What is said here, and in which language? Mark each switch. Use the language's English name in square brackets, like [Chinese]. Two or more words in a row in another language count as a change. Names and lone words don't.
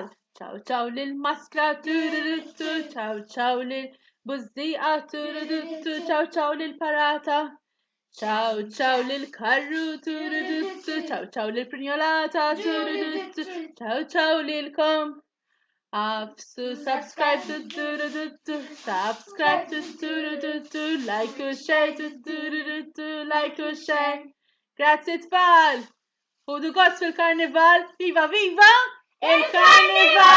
[Maltese] ċaw ċaw lil-maskra, tururuttu, ċaw ċaw lil-bużieqa, tururuttu, ċaw ċaw lil-parata. Ciao ciao lil karru, tururuttu, ciao ciao lil prinjolata, tururuttu, ciao ciao lilkom. [English] Afsu subscribe to tururuttu, subscribe to tururuttu, like u share to tururuttu, like u share. [Maltese] Grazie tfal. Hudu gost fil-Karnival, viva viva il-Karnival!